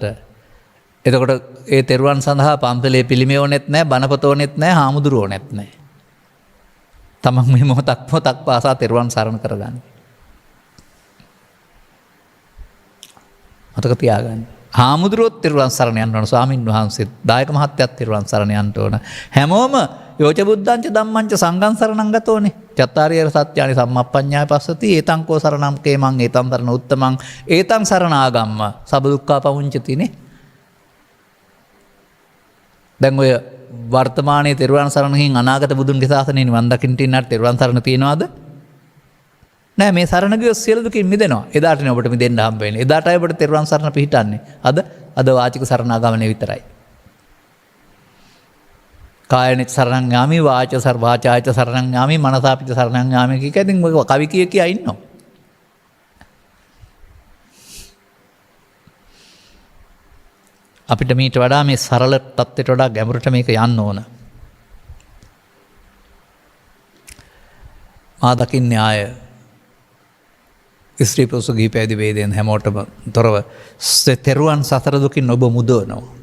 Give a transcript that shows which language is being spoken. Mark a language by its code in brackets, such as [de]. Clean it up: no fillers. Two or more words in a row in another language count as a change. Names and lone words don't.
[si] එතකොට ඒ තෙරුවන් සඳහා පන්සලේ පිළිමේ ඕනෙත් නැහැ, බණපොත ඕනෙත් නැහැ, හාමුදුරුවෝ ඕනෙත් නැහැ. තමන් මේ මොහොතක් පාසා තෙරුවන් සරණ කරගන්න. මතක තියාගන්න. හාමුදුරුවොත් තෙරුවන් සරණ යන්න ඕන, ස්වාමින් වහන්සේත් දායක මහත්තයත් තෙරුවන් සරණ යන්න ඕන. [pi] හැමෝම යෝච බුද්ධංච ධම්මංච සංඝං සරණං ගතෝනේ. චත්තාරිය සත්‍යානි සම්මප්පඤ්ඤාය පස්සති ඒතං කෝ සරණං කේමං ඒතං සරණ උත්තමං ඒතං සරණාගම්ම සබ්බ දුක්ඛා පමුංචතිනේ. [si] දැන් ඔය වර්තමානයේ තෙරුවන් සරණකින් අනාගත බුදුන්ගේ ශාසනය නිවන් දකින්න ඉන්නට තෙරුවන් සරණ තියනවාද? නෑ. මේ සරණ ගියොත් සියලු දුකින් මිදෙනවා. එදාටනේ ඔබට මිදෙන්න හම්බ වෙන්නේ. එදාටයි ඔබට තෙරුවන් සරණ පිහිටන්නේ. අද වාචික සරණාගමනේ විතරයි. [pi] කායනිච්ච සරණං යාමි වාචායච සරණං යාමි මනසාපිච්ච සරණං යාමි [si] කිය ඉතින් ඔය කවි කියා ඉන්නවා. අපිට මීට වඩා මේ සරල තත්ත්වයට වඩා ගැඹුරට මේක යන්න ඕන. මා දකින්නේ ආය ස්ත්‍රී පුරුෂ ගිහි පැවිදි ભેදයෙන් හැමෝටම තොරව තෙරුවන් සසර දුකින් ඔබ මුදවනවා.